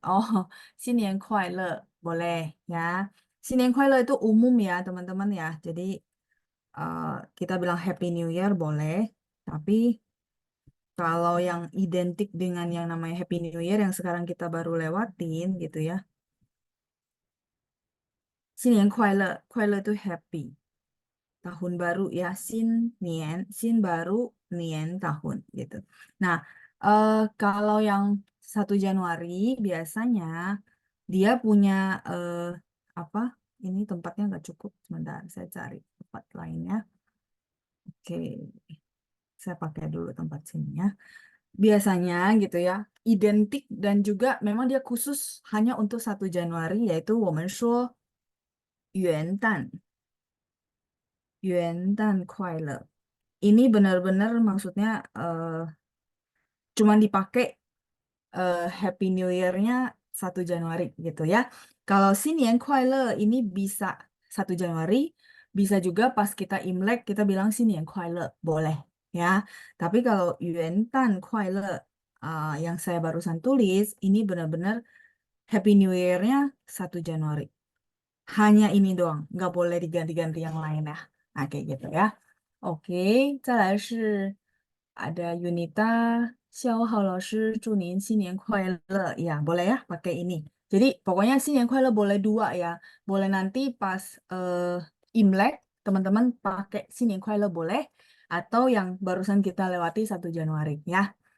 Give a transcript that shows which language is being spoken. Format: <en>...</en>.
<id>Oh, Sinian 快乐 boleh ya. Sinian 快乐 itu umum ya teman-teman ya. Jadi kita bilang Happy New Year boleh. Tapi kalau yang identik dengan yang namanya Happy New Year yang sekarang kita baru lewatin gitu ya. 新年快乐，快乐 tuh happy. Tahun baru ya, sin baru, nian tahun gitu. Nah, kalau yang 1 Januari biasanya dia punya apa? Ini tempatnya nggak cukup. Sebentar, saya cari tempat lainnya. Oke, saya pakai dulu tempat sini ya. Biasanya gitu ya, identik dan juga memang dia khusus hanya untuk 1 Januari yaitu</id> <zh>我们说元旦快乐.</zh> <id>Ini benar-benar maksudnya cuman dipakai Happy New Year-nya 1 Januari gitu ya. Kalau 新年快乐 ini bisa 1 Januari, bisa juga pas kita Imlek kita bilang 新年快乐, boleh ya. Tapi kalau 元旦快乐 yang saya barusan tulis ini benar-benar Happy New Year-nya 1 Januari. Hanya ini doang, nggak boleh diganti-ganti yang lain ya. Nah, kayak gitu ya. Oke, 再来是ada Yunita,</id> <zh>小好老师祝您新年快乐.</zh> <id>Ya, boleh ya pakai ini. Jadi pokoknya 新年快乐 boleh dua ya. Boleh nanti pas Imlek, teman-teman pakai 新年快乐 boleh. Atau yang barusan kita lewati 1 Januari ya.</id>